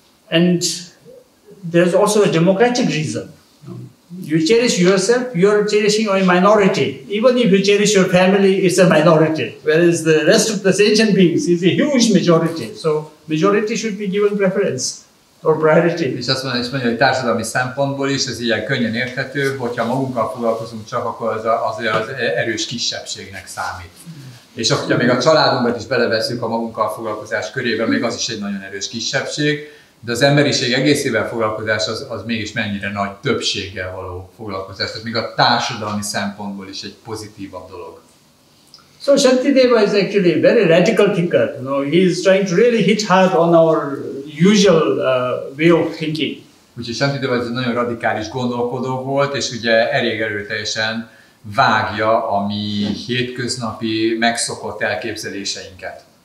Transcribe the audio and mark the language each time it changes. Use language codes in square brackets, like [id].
[en] And there's also a democratic reason. You cherish yourself, you're cherishing a minority. Even if you cherish your family, it's a minority. Whereas the rest of the sentient beings is a huge majority. So majority should be given preference or priority. [hu] És azt mondja, hogy társadalmi szempontból is ez ilyen könnyen érthető, hogyha magunkkal foglalkozunk csak, akkor az erős kisebbségnek számít. És hogyha még a családunkat is beleveszünk a magunkkal foglalkozás körébe, még az is egy nagyon erős kisebbség. De az emberiség egészével foglalkozás az mégis mennyire nagy többséggel való foglalkozás, tehát még a társadalmi szempontból is egy pozitívabb dolog. [en] So Santidéva is actually a very radical thinker. You know, he is trying to really hit hard on our usual way of thinking. [hu] Úgyhogy Santidéva egy nagyon radikális gondolkodó volt, és ugye elég erőteljesen vágja a mi hétköznapi, megszokott elképzeléseinket.